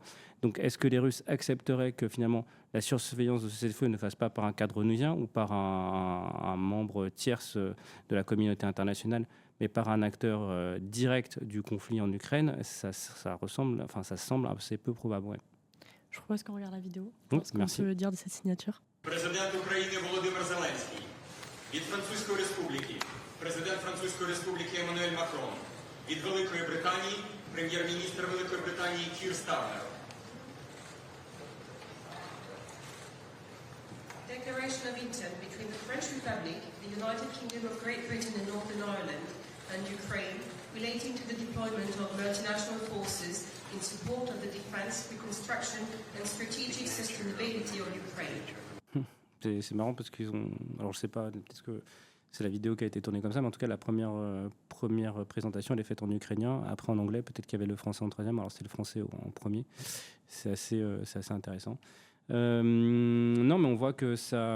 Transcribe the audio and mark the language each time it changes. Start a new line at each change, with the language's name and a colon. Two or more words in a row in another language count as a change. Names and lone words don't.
French: Donc, est-ce que les Russes accepteraient que finalement la surveillance de ce cessez-le-feu ne fasse pas par un cadre onusien ou par un membre tierce de la communauté internationale, mais par un acteur direct du conflit en Ukraine? Ça semble assez peu probable. Ouais. Je propose qu'on regarde la vidéo. Merci. On peut dire de cette signature.
Ukrainian: Президент України Володимир Зеленський. Від Французької Республіки президент Французької Республіки Еммануель Макрон. Від Великої Британії прем'єр-міністр Великої Британії Кір Стармер.
English: Declaration of intent between the French Republic, the United Kingdom of Great Britain and Northern Ireland, and Ukraine relating to the deployment of multinational forces in support of the defense, reconstruction and strategic sustainability of Ukraine.
French: C'est marrant parce qu'ils ont... Alors je sais pas, peut-être que c'est la vidéo qui a été tournée comme ça, mais en tout cas la première présentation elle est faite en ukrainien, après en anglais, peut-être qu'il y avait le français en troisième, alors c'est le français en premier. C'est assez intéressant. Non, mais on voit que ça...